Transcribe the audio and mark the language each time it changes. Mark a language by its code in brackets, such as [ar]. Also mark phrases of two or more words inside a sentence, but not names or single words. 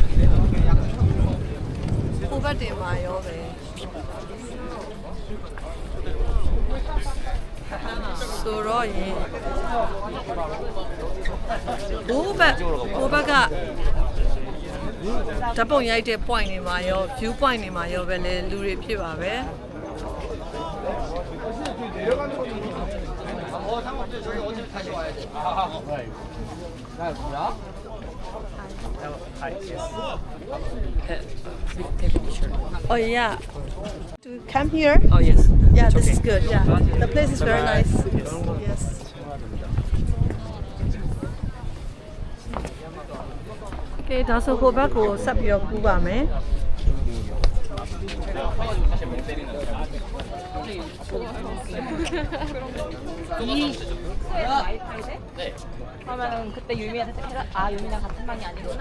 [my] ဟိုဘက်တင်ပါရောပဲဆိုတော့ရင် ဟိုဘက်ကဓာတ်ပုံရိုက်တဲ့ point တွေမှာရော [en] view point [my] တွေမှာရောပဲလေလူတွေဖြစ်ပါပဲ [en] Oh yeah. To come here? Oh yes. Yeah, this is good. Yeah, the place is very nice. Yes. [my] Okay, ဒါဆိုဟိုဘက်ကိုဆက်ပြီးတော့ကူးပါမယ် [ko] 그러면 그때 유미한테 아 유미랑 같은 방이 아니구나.